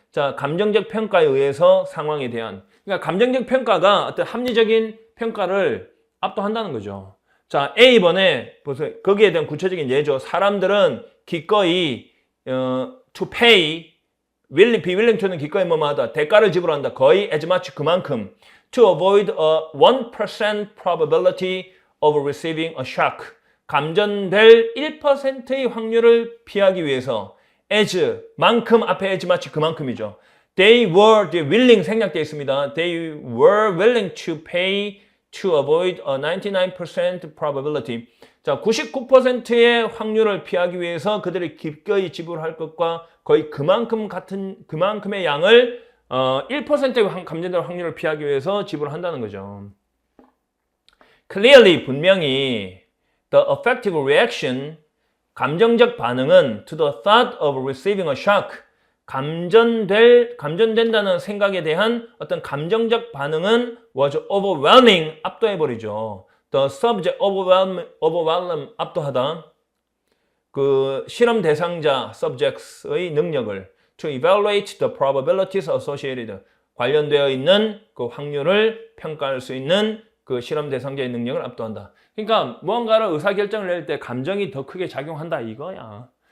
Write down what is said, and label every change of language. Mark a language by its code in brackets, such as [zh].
[ko] 자, 감정적 평가에 의해서 상황에 대한, 그러니까 감정적 평가가 어떤 합리적인 평가를 압도한다는 거죠. 자, A번에 보세요. 거기에 대한 구체적인 예죠. 사람들은 기꺼이 [en] to pay, be willing to [ko] 는 기꺼이 뭐뭐 하다, 대가를 지불한다. 거의 [en] as much, [ko] 그만큼. [en] to avoid a 1% probability of receiving a shock. [ko] 감전될 1%의 확률을 피하기 위해서 as, 만큼, 앞에 [en] as much, [ko] 그만큼이죠. [en] They were willing, 생략되어 있습니다. They were willing to pay to avoid a 99% probability. [ko] 자, 99%의 확률을 피하기 위해서 그들이 기꺼이 지불할 것과 거의 그만큼의 양을 1%의 감전될 확률을 피하기 위해서 지불한다는 거죠. [en] Clearly, [ko] 분명히 [en] the affective reaction, [ko] 감정적 반응은 [en] to the thought of receiving a shock, [ko] 감전된다는 생각에 대한 어떤 감정적 반응은 [en] was overwhelming, [ko] 압도해버리죠. [en] The subject, overwhelm, [ko] 압도하다. 그 실험 대상자, subjects의 능력을 [en] to evaluate the probabilities associated, [ko] 관련되어 있는 그 확률을 평가할 수 있는 그 실험 대상자의 능력을 압도한다. 그러니까 무언가를 의사결정을 낼 때 감정이 더 크게 작용한다 이거야.